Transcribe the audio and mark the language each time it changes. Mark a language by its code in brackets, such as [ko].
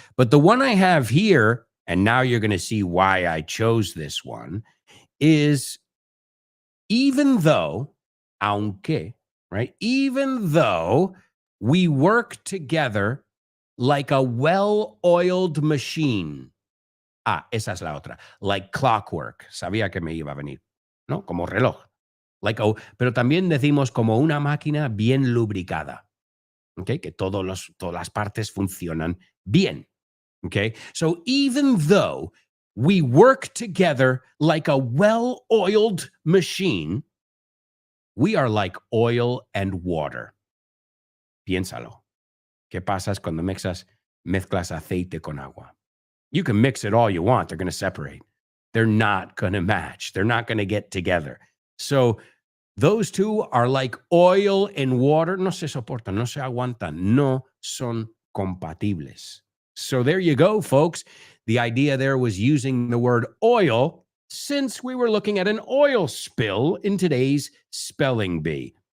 [en] But the one I have here, and now you're going to see why I chose this one, is even though, aunque, right? Even though we work together like a well-oiled machine. [es] Esa es la otra. [en] Like clockwork. [es] Sabía que me iba a venir, ¿no? Como reloj. Pero también decimos como una máquina bien lubricada. [en] Okay? [es] Que todas las partes funcionan bien. [en] Okay? So even though we work together like a well-oiled machine, we are like oil and water. [es] Piénsalo. ¿Qué pasa cuando mezclas aceite con agua? [en] You can mix it all you want. They're going to separate. They're not going to match. They're not going to get together. So those two are like oil and water. [es] No se soportan, no se aguantan, no son compatibles. [en] So there you go, folks. The idea there was using the word oil since we were looking at an oil spill in today's spelling bee.